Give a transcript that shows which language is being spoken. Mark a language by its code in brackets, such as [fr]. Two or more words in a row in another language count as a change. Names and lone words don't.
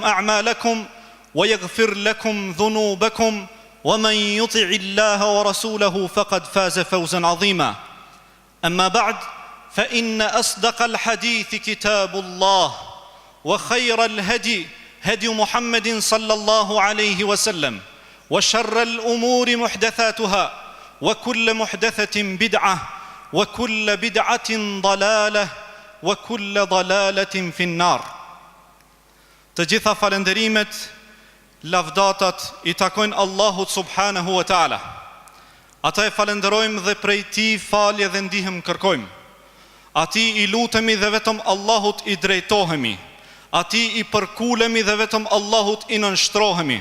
[ar] أعمالكم ويغفر لكم ذنوبكم ومن يطع الله ورسوله فقد فاز فوزا عظيما أما بعد فإن أصدق الحديث كتاب الله وخير الهدي هدي محمد صلى الله عليه وسلم وشر الأمور محدثاتها وكل محدثة بدعة وكل بدعة ضلالة وكل ضلالة في النار. [sq] Të gjitha falënderimet, lavdatat i takojnë Allahut [ar] سبحانه وتعالى. [sq] Ata e falenderojmë dhe prej tij falje dhe ndihmë kërkojmë. Atij i lutemi dhe vetëm Allahut i drejtohemi. Atij i përkulemi dhe vetëm Allahut i nënshtrohemi.